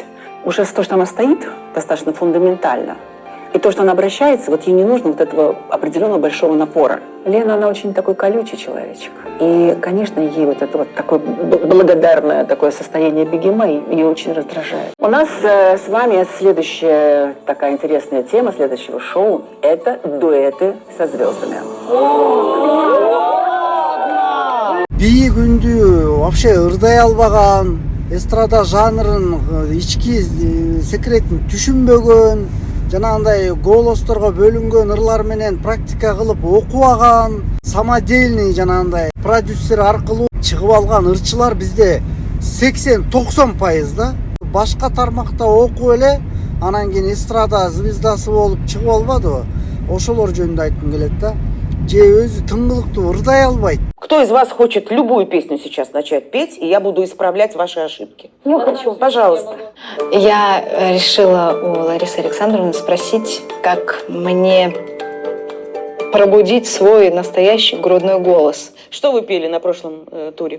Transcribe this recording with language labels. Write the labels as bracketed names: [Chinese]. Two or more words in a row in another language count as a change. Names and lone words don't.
[Russian] Уже то, что она стоит, достаточно фундаментально. И то, что она обращается, вот ей не нужно вот этого определенного большого напора. Лена, она очень такой колючий человечек. И, конечно, ей вот это вот такое благодарное такое состояние Бигимай ее очень раздражает. У нас с вами следующая такая интересная тема следующего шоу – это дуэты со звездами. [Kyrgyz] Бий күндү вообще ырдай албаган, эстрада жанрын ички секретин түшүнбөгөн, жанагындай голосторго бөлүнгөн ырлар менен практика кылып окубаган, самодельный жанагындай продюсер аркылуу чыгып алган ырчылар бизде 80-90% да. Башка тармакта окуп эле анан кийин эстрада звездасы болуп чыгып албадыбы? Ошолор жөнүндө айткым келет да. Же өзү тыңгылыктуу ырдай албайт. [Russian] Кто из вас хочет любую песню сейчас начать петь, и я буду исправлять ваши ошибки? Я хочу. Пожалуйста. Я решила у Ларисы Александровны спросить, как мне пробудить свой настоящий грудной голос. Что вы пели на прошлом туре?